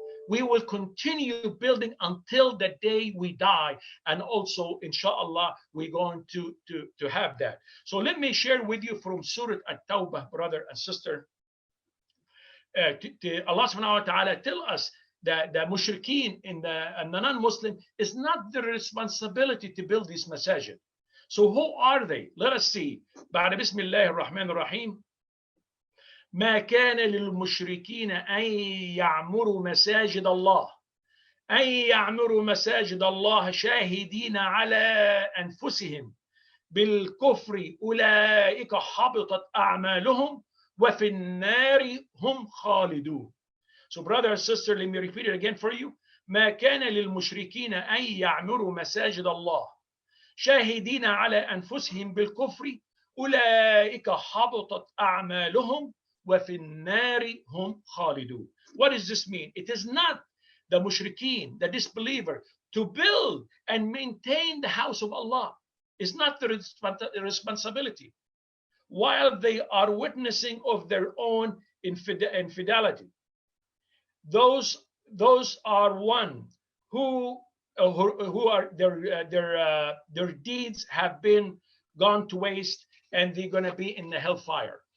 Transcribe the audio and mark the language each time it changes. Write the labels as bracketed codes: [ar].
[en] We will continue building until the day we die, and also inshallah we're going to have that. So let me share with you from Surah At-Tawbah, brother and sister. Allah subhanahu wa ta'ala tell us that the mushrikeen and the non-Muslim is not their responsibility to build these masajid. So who are they? Let us see. [ar] بعد بسم الله الرحمن الرحيم. ما كان للمشركين أن يعمروا مساجد الله أن يعمروا مساجد الله شاهدين على أنفسهم بالكفر أولئك حبطت أعمالهم وفي النار هم خالدون. [en] So brother and sister, let me repeat it again for you. [ar] ما كان للمشركين أن يعمروا مساجد الله شاهدين على أنفسهم بالكفر أولئك حبطت أعمالهم وفي النار هم خالدون. [en] What does this mean? It is not the mushrikeen, the disbeliever, to build and maintain the house of Allah. It's not the responsibility, while they are witnessing of their own infidelity. Those are one who are their deeds have been gone to waste, and they're going to be in the hellfire.